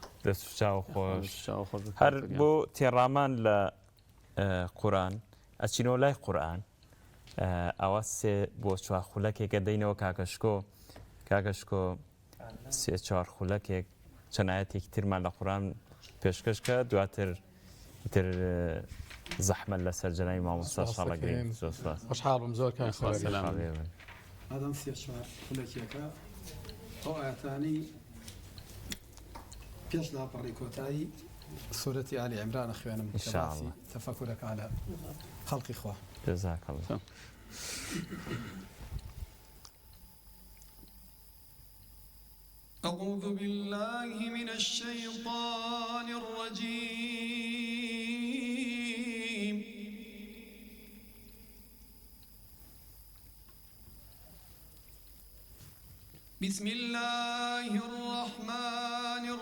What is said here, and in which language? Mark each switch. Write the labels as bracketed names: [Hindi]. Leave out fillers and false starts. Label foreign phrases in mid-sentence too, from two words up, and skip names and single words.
[Central Kurdish] دەستچاو خۆش هەر بۆ تێڕامان لە قورئان ئەچینەوە لای قورئان ئەوە سێ بۆ چوار خولەکێکە دەینەوە کاکەشکۆ سێ چوار خولەکێک چەند ئاەتێکی ترمان لە قورئان پێشکەشکە دواتر زەحمەت لەسەر جەنابی مامۆستا شاڵەگرین خۆشحاڵ بم زۆر کاک ئادەم سێ چوار خولەکێکە ئەو ئاەتانی پێش لاپەڕی کۆتایی سورەتی ئالی عیمران خوێنم [Arabic] إن شاء الله. [Central Kurdish] تەفەکورەکە على خەڵقی خوا. [Arabic] جزاك الله. أعوذ بالله من الشيطان الرجيم بسم الله الرحمن